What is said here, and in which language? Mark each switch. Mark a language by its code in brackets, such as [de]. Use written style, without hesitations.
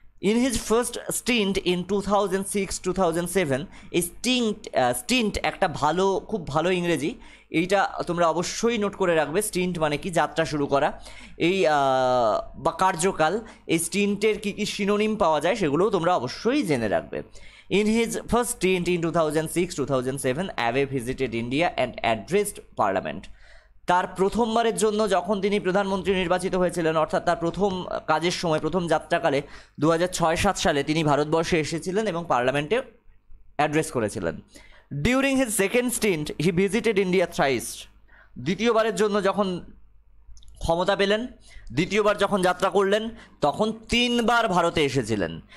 [en] in his first stint in 2006-2007, [bn] এই stint একটা খুব ভালো ইংরেজি, এইটা তোমরা অবশ্যই নোট করে রাখবে। স্টিন্ট মানে কি? যাত্রা শুরু করা, এই বা কার্যকাল। এই স্টিন্টের কী কী সিনোনিম পাওয়া যায় সেগুলোও তোমরা অবশ্যই জেনে রাখবে। [en] In his first stint in 2006-2007, Abe visited India and addressed Parliament. [bn] তার প্রথমবারের জন্য যখন তিনি প্রধানমন্ত্রী নির্বাচিত হয়েছিলেন, অর্থাৎ তার প্রথম কাজের সময়, প্রথম যাত্রাকালে 2006-07 সালে তিনি ভারতবর্ষে এসেছিলেন এবং পার্লামেন্টে অ্যাড্রেস করেছিলেন। [en] During his second stint he visited India thrice. [bn] দ্বিতীয়বারের জন্য যখন ক্ষমতা পেলেন, দ্বিতীয়বার যখন যাত্রা করলেন, তখন 3বার ভারতে এসেছিলেন।